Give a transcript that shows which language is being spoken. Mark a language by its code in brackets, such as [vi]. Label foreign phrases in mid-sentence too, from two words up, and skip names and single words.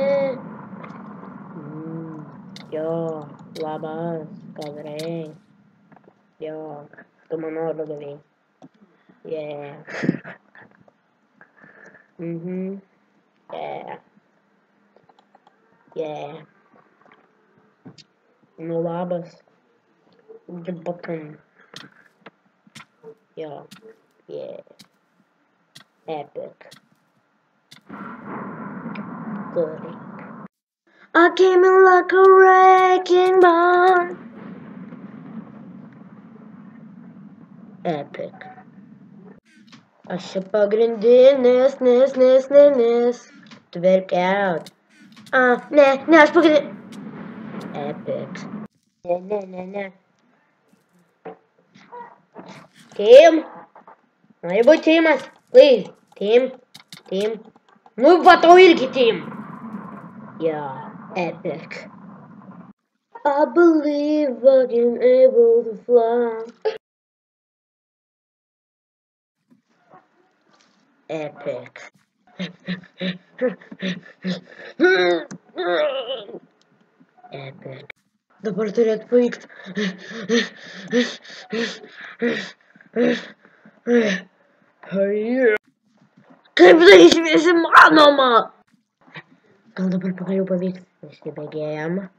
[lt] Jo, labas, kadrai. Jo, tu mano orlaiviai. Yeah. [en] Yeah. [lt] Nu labas. [tr] Bakın. [en] Yeah. Epic. Good. I came in like a wrecking ball. Epic. [lt] Aš čia pagrindinis, nes. [en] Twerk out. [lt] Ne, aš pagrindinis. [en] Epic. Ne. [lt] Team. Nori būt teamas? [en] Please. Team. [lt] Nu, va tau irgi team. [en] Yeah, epic. I believe I can able to fly. Epic. Epic. [lt] Dabar turėtų pavykti. Kaip tai išvis įmanoma? Gal dabar pagaliau pavyks. Įsibėgėjam.